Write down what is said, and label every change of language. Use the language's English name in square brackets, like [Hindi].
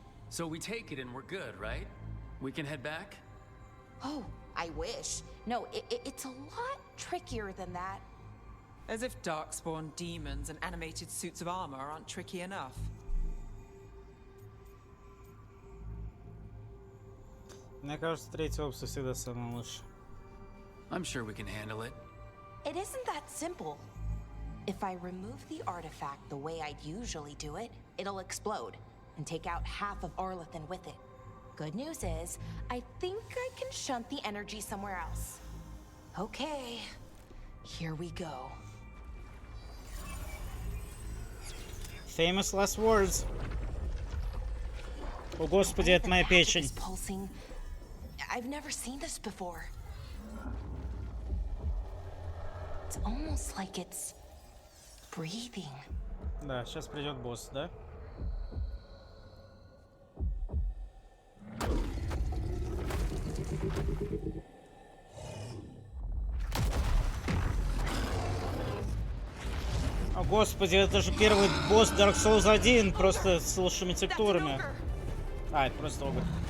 [English] So we take it and we're good, right? We can head back? Oh, I wish. No, it's a lot trickier than that. As if darkspawn demons and animated suits of armor aren't tricky enough. [Russian] Мне кажется, третья опция всегда самая лучшая. [English] I'm sure we can handle it. It isn't that simple. If I remove the artifact the way I'd usually do it, it'll explode and take out half of Arlathan with it. Good news is, I think I can shunt the energy somewhere else. Okay, here we go. Famous last words. [Russian] О, господи, это моя печень. [English] It's pulsing. I've never seen this before. It's almost like it's breathing. [Russian] Да, сейчас придет босс, да? О, господи, это же первый босс Dark Souls 1, просто с лучшими текстурами. А, это просто огонь.